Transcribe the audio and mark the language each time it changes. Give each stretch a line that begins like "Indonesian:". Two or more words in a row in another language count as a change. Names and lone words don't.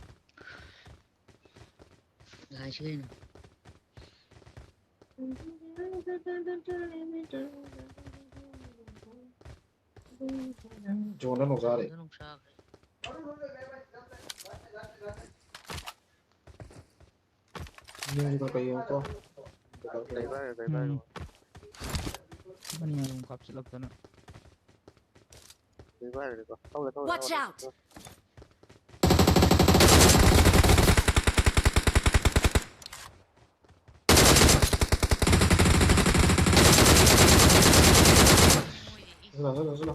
Vietnamese: Gái chơi này.
Malay: Jangan nak cari. Ini juga kayak apa? Mana yang kapsul apa tu?
English: Watch out!
Malay: Sudah.